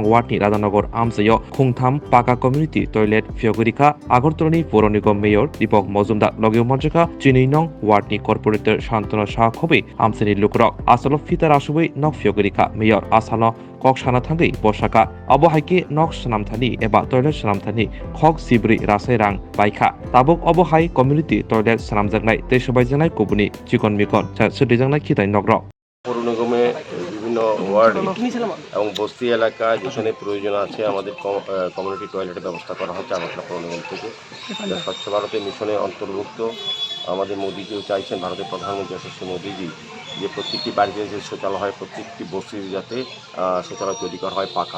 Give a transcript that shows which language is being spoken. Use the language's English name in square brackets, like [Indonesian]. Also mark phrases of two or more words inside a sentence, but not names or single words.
[Kok Borok] Watni Radhanagar Amsayo Khungtham Paka [English] Community Toilet [Kok Borok] Phiyogirika Agartalani Puro Nigam Mayor Dipok Majumdar Logio Manjaka Jini Nong Watni Corporator Shantana Shah Khobi Amsani Lukrok Asalo Fitar Ashubi Nok Phiyogirika Mayor Asalo Kok Shana Thangi Boshaka Abohaiki Nok Sanamthani Eba Toilet Sanamthani Khok Sibri Rasairang Baikha Tabok Abohai [English] Community Toilet [Kok Borok] Sanamjangnai Teshobajangnai Kubuni Chikon Mikon Sudijangnai Khitai Nogro [Bangla] পৌর নিগমে বিভিন্ন ওয়ার্ডে এবং বস্তি এলাকায় যেখানে প্রয়োজন আছে আমাদের [English] community toilet-এর [Bangla] ব্যবস্থা করা হচ্ছে আগরতলা পৌর নিগম থেকে। স্বচ্ছ ভারতের মিশনে অন্তর্ভুক্ত। আমাদের মোদিজিও চাইছেন, ভারতের প্রধানমন্ত্রী যশস্বী মোদিজি, যে প্রত্যেকটি বাড়িতে যে শৌচালয় হয়, প্রত্যেকটি বস্তির যাতে শৌচালয় তৈরি করা হয় পাকা।